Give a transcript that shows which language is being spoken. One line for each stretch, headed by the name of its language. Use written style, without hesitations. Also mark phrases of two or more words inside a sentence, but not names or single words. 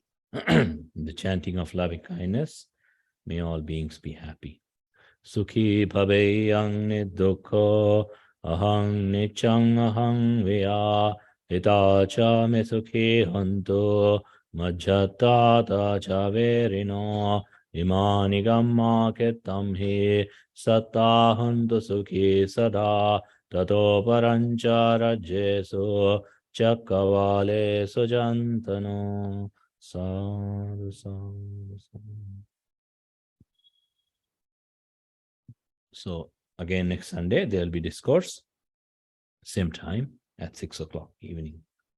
English: the chanting of loving kindness, may all beings be happy.
Pali: Sukhi bhaveyang niddukho ahang nichang ahang vya hitacha me sukhi hantu majjata cha verino imani gamma kettam hi satta hantu sukhi sada tato parancha rajyesu chakkavale sujantano sadhu sadhu sadhu.
English: So again, next Sunday, there will be discourse, same time at 6 o'clock evening.